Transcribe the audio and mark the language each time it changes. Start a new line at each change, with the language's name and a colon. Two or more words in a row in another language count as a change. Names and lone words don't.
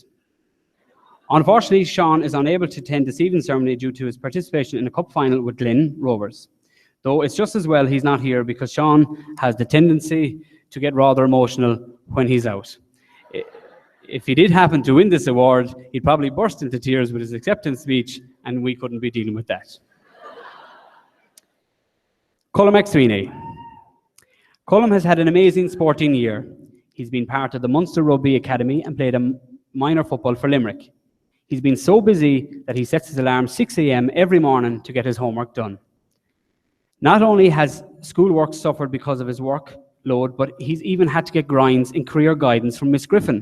English: Unfortunately, Sean is unable to attend this evening ceremony due to his participation in a cup final with Glen Rovers. Though it's just as well he's not here because Sean has the tendency to get rather emotional when he's out. If he did happen to win this award, he'd probably burst into tears with his acceptance speech, and we couldn't be dealing with that. Colm McSweeney. Colm has had an amazing sporting year. He's been part of the Munster Rugby Academy and played a minor football for Limerick. He's been so busy that he sets his alarm 6 a.m. every morning to get his homework done. Not only has schoolwork suffered because of his workload, but he's even had to get grinds in career guidance from Miss Griffin.